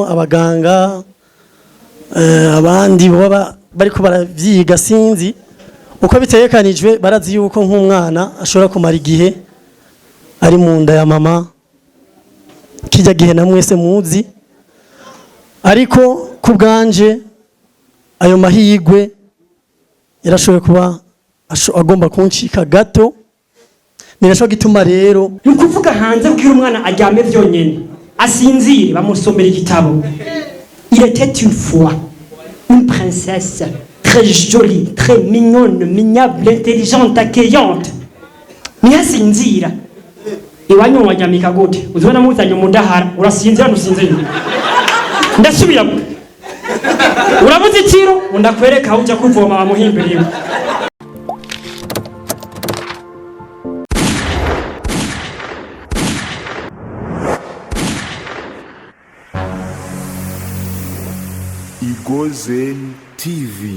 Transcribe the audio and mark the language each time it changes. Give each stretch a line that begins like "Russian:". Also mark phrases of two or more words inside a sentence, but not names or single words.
Rundi: abaganga abandi baba bariko baravyiga sinzi uko bitegekanijwe barazi yuko nk'umwana ashobora kumara igihe ari mu nda ya mama kijya gihe na mwese muzi ariko ku bwanje ayo mahigwe yarashoboye kuba agomba kuncika gato birashobora gituma rero ni ukuvuga hanze bwira umwana aryame byonyine asinzire bamusomera igitabo.
French: Il était une fois une princesse très jolie, très mignonne, mignable, intelligente, accueillante.
Rundi: Ntiyasinzira iwanyu wanyamika gute uzibona muzanye umudahara urasinzira ntusinzira ndasubira urabuze ikiro ndakwereka aho ujya kuvoma bamuhimbiriwe. Igozen TV.